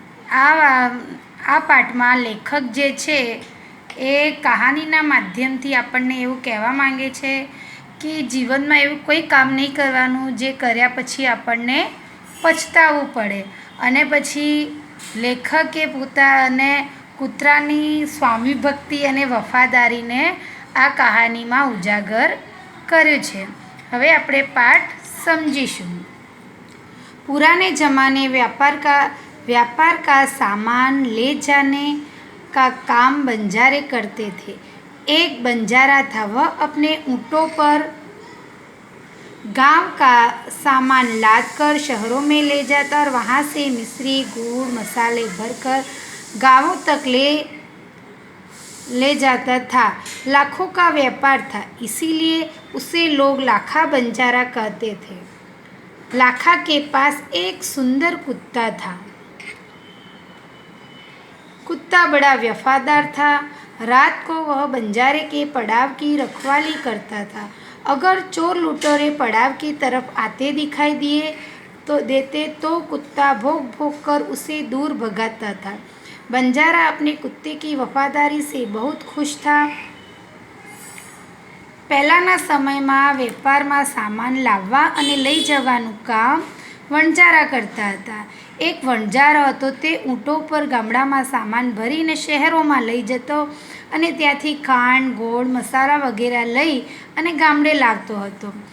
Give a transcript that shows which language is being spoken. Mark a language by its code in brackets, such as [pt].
[gu] આ પાઠમાં લેખક જે છે એ કહાનીના માધ્યમથી આપણને એવું કહેવા માંગે છે કે જીવનમાં એવું કોઈ કામ નહીં કરવાનું જે કર્યા પછી આપણને પછતાવવું પડે. અને પછી લેખકે પોતાને કૂતરાની સ્વામી ભક્તિ અને વફાદારીને આ કહાનીમાં ઉજાગર કર્યું છે. હવે આપણે પાઠ સમજીશું. [hi] પુરાને જમાને व्यापार का सामान ले जाने का काम बंजारे करते थे. एक बंजारा था, वह अपने ऊँटों पर गांव का सामान लादकर शहरों में ले जाता और वहाँ से मिश्री गुड़ मसाले भरकर गांवों तक ले जाता था. लाखों का व्यापार था, इसीलिए उसे लोग लाखा बंजारा कहते थे. लाखा के पास एक सुंदर कुत्ता था. कुत्ता बड़ा वफादार था. रात को वह बंजारे के पड़ाव की रखवाली करता था. अगर चोर लुटेरे पड़ाव की तरफ आते दिखाई देते तो कुत्ता भौंक भौंक कर उसे दूर भगाता था. बंजारा अपने कुत्ते की वफादारी से बहुत खुश था. [gu] પહેલાંના સમયમાં વેપારમાં સામાન લાવવા અને લઈ જવાનું કામ વણજારા કરતા હતા. એક વણજારો હતો, તે ઊંટો પર ગામડામાં સામાન ભરીને શહેરોમાં લઈ જતો અને ત્યાંથી ખાંડ, ગોળ, મસાલા વગેરે લઈ અને ગામડે લાવતો હતો.